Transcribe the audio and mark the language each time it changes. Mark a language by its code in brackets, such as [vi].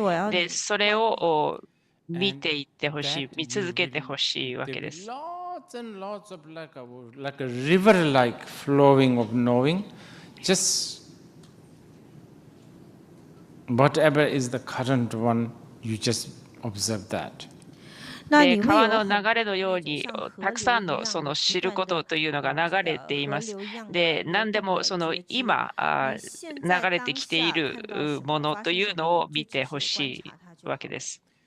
[ja] で、それを見ていってほしい、見続けてほしいわけです。 [en] Lots and lots of like a river-like flowing of knowing. Just whatever is the current one, you just observe that. [ja] で、川の流れのようにたくさんのその知ることというのが流れています。で、何でもその今流れてきているものというのを見てほしいわけです。